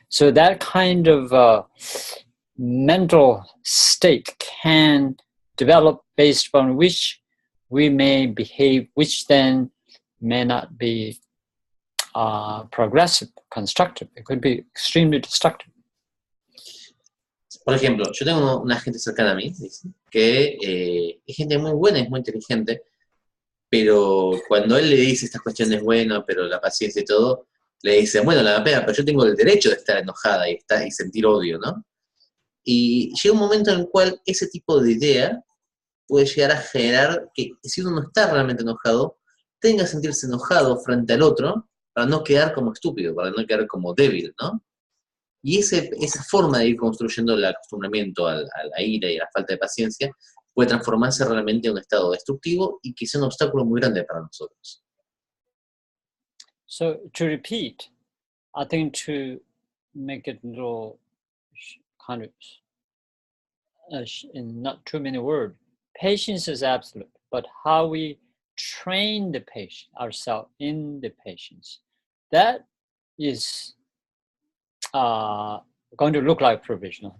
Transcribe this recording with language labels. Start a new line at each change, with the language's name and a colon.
English: So that kind of mental state can develop based on which we may behave, which then may not be progressive, constructive. It could be extremely destructive.
Spanish: Por ejemplo, yo tengo una gente cercana a mí, ¿sí? Que es gente muy buena, es muy inteligente, pero cuando él le dice estas cuestiones, bueno, pero la paciencia y todo, le dice, bueno, la pena, pero yo tengo el derecho de estar enojada y sentir odio, ¿no? Y llega un momento en el cual ese tipo de idea puede llegar a generar que si uno no está realmente enojado, tenga que sentirse enojado frente al otro para no quedar como estúpido, para no quedar como débil, ¿no? Y esa forma de ir construyendo el acostumbramiento a la ira y a la falta de paciencia puede transformarse realmente en un estado destructivo y que sea un obstáculo muy grande para nosotros.
English: So to repeat, I think to make it a little kind of in not too many words, patience is absolute, but how we train the patient ourselves in the patience, that is going to look like provisional.